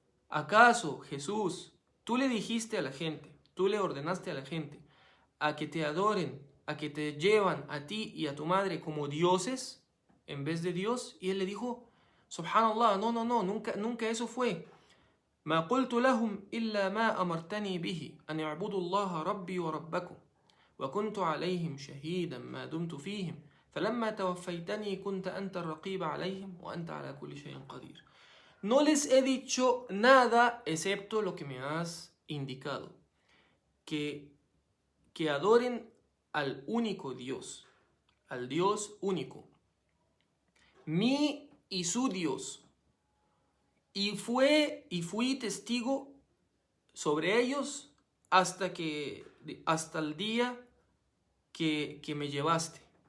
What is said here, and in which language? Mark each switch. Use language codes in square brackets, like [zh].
[es] ¿Acaso, Jesús, tú le dijiste a la gente, tú le ordenaste a la gente a que te adoren, a que te llevan a ti y a tu madre como dioses en vez de Dios? Y él le dijo: Subhanallah, no, nunca eso fue. [ar] ما قلت لهم إلا ما أمرتني به أن يعبدوا الله ربي وربكم وكنت عليهم شهيدا ما دمت فيهم فلما توفيتني كنت أنت الرقيب عليهم وأنت على كل شيء قدير. [es] No les he dicho nada excepto lo que me has indicado, que adoren al único Dios, al Dios único, mí y su Dios, y fui testigo sobre ellos hasta el día que me llevaste.